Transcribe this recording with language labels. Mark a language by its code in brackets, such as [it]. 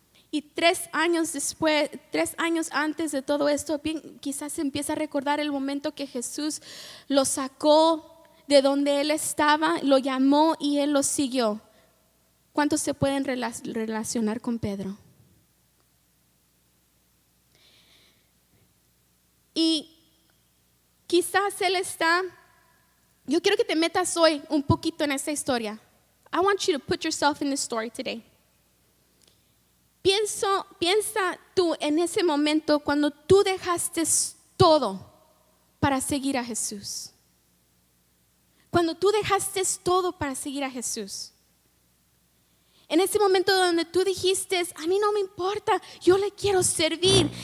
[es] Y 3 años después, 3 años antes de todo esto, quizás se empieza a recordar el momento que Jesús lo sacó de donde él estaba, lo llamó y él lo siguió. ¿Cuántos se pueden relacionar con Pedro? Y quizás él está, yo quiero que te metas hoy un poquito en esta historia. [en] I want you to put yourself in this story today. [es] Piensa tú en ese momento cuando tú dejaste todo para seguir a Jesús. Cuando tú dejaste todo para seguir a Jesús. En ese momento donde tú dijiste, a mí no me importa, yo le quiero servir.